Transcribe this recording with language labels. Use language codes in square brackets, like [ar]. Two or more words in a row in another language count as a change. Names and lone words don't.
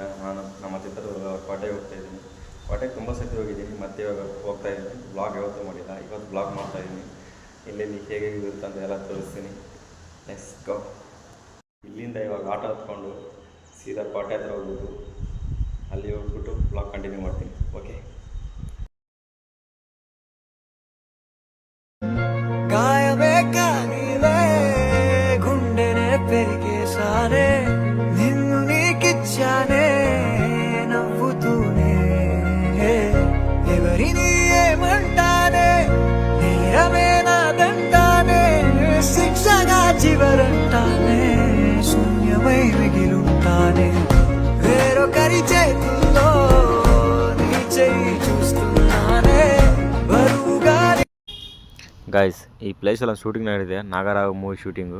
[kn] ನಾನು ನಮ್ಮ ಚಿತ್ರದುರ್ಗ ಕೋಟೆಗೆ ಹೋಗ್ತಾ ಇದ್ದೀನಿ. ಕೋಟೆಗೆ ತುಂಬ ಸತಿ ಹೋಗಿದ್ದೀನಿ, ಮತ್ತೆ ಇವಾಗ ಹೋಗ್ತಾ ಇದ್ದೀನಿ. ಬ್ಲಾಗ್ ಯಾವತ್ತೂ ಮಾಡಿಲ್ಲ, ಇವತ್ತು ಬ್ಲಾಗ್ ಮಾಡ್ತಾ ಇದ್ದೀನಿ. ಇಲ್ಲೆಲ್ಲಿ ಹೇಗೆ ಇರುತ್ತೆ ಅಂತ ಎಲ್ಲ ತೋರಿಸ್ತೀನಿ. [en] Let's go. [kn] ಇಲ್ಲಿಂದ ಇವಾಗ ಆಟೋ ಹತ್ಕೊಂಡು ಸೀದಾ ಕೋಟೆ ಹತ್ರ ಹೋಗ್ಬಿಟ್ಟು ಅಲ್ಲಿ ಹೋಗ್ಬಿಟ್ಟು [en] blog continue [kn] ಮಾಡ್ತೀನಿ. ಓಕೆ. [te] గుండెనే పెరిగేసానే నిన్ను నీకిచ్చానే నవ్వుతూనే ఎవరిని ఏమంటానే నేరమే నాదంటానే శిక్షగా చివరంటానే శూన్యమై మిగిలుంటానే వేరొకరి చేతుల్లో నీ చెయ్యి చూస్తున్నానే బరువుగా. [kn] ಗಾಯ್ಸ್, ಈ ಪ್ಲೇಸಲ್ಲಿ ಶೂಟಿಂಗ್ ನಡೆದಿದೆ, ನಾಗರಾವ್ ಮೂವಿ ಶೂಟಿಂಗು.